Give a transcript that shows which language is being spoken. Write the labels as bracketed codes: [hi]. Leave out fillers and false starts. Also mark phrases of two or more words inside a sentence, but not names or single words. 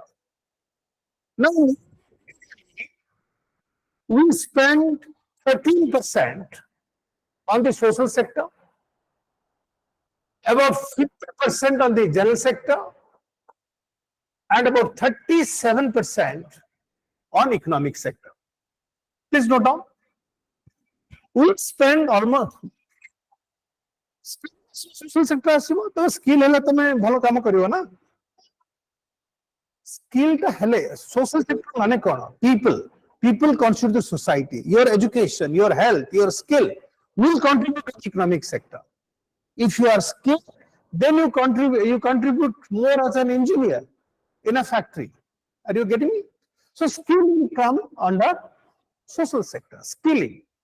[en] Now, we spend 13% on the social sector, about 50% on the general sector, and about 37% on economic sector. Please note down. We spend almost social sector [or] ଆସିବ ତ ସ୍କିଲ୍ ହେଲେ ତମେ ଭଲ କାମ କରିବ ନା ସ୍କିଲ୍ ଟା ହେଲେ [en] social sector [or] ମାନେ କ'ଣ [en] people constitute the society. Your education, your health, your skill will contribute to the economic sector. If you are skilled, then you contribute more as an engineer in a factory. Are you getting me? So skill will come under social sector, skilling.